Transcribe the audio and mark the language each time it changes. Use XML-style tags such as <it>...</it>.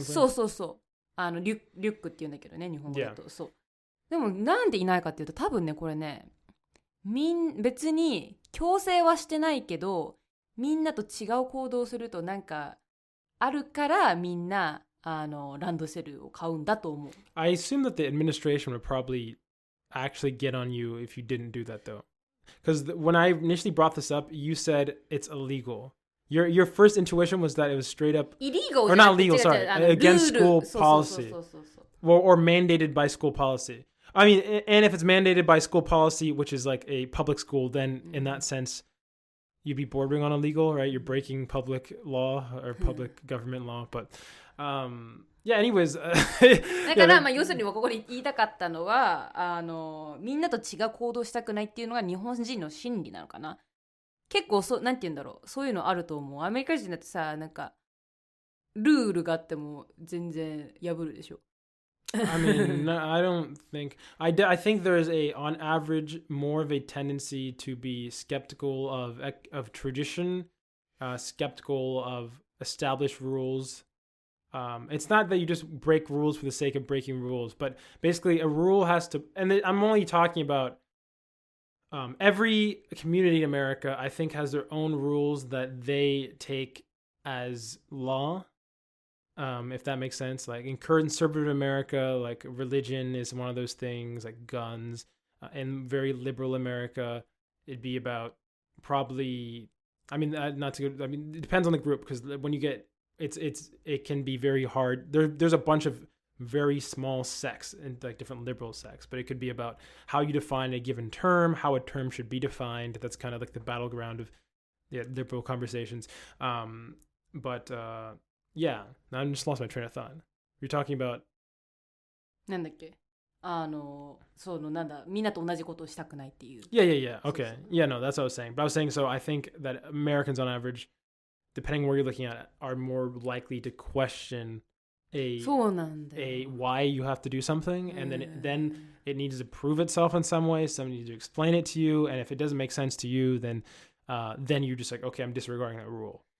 <ja>そうリュックって言うんだけどね、日本語だと。</ja> <en>Yeah.</en> <ja>そうでもなんでいないかっていうと、多分ねこれね別に強制はしてないけど、みんなと違う行動をするとなんかあるからみんなランドセルを買うんだと思う。</ja> <en>I assume that the administration would probably actually get on you if you didn't do that though. Because when I initially brought this up, you said it's illegal. Your first intuition was that it was straight up illegal or not legal, sorry, against school policy. Or mandated by school policy. I mean, and if it's mandated by school policy, which is like a public school, then in that sense, you'd be bordering on illegal, right? You're breaking public law or public government law. But Yeah, anyways.</en> <ja>だから、まあ、要するにここで言いたかったのはみんなと違う行動したくないっていうのが日本人の心理なのかな。結構なんて言うんだろう、そういうのあると思う。アメリカ人だってさ、なんかルールがあっても全然破るでしょ。</ja> <en>I mean, no, I don't think I think there is on average more of a tendency to be skeptical of tradition, skeptical of established rules. It's not that you just break rules for the sake of breaking rules, but basically a rule has to. And I'm only talking about every community in America. I think has their own rules that they take as law. If that makes sense. Like in conservative America, like religion is one of those things, like guns. In very liberal America, it'd be about probably. I mean, not to go. I mean, it depends on the group because when you get it can be very hard. There's a bunch of very small sects and like different liberal sects, but it could be about how you define a given term, how a term should be defined. That's kind of like the battleground of liberal conversations. But yeah, now I just lost my train of thought. You're talking about</en> <ja>なんだっけ、そのなんだ、みんなと同じことをしたくないっていう。</ja> <en>Yeah. Okay. Yeah, no, that's what I was saying. But I was saying, so I think that Americans on average, depending where you're looking at it, are more likely to question why you have to do something, and then it needs to prove itself in some way. Somebody needs to explain it to you, and if it doesn't make sense to you, then you're just like, okay, I'm disregarding that rule.</en>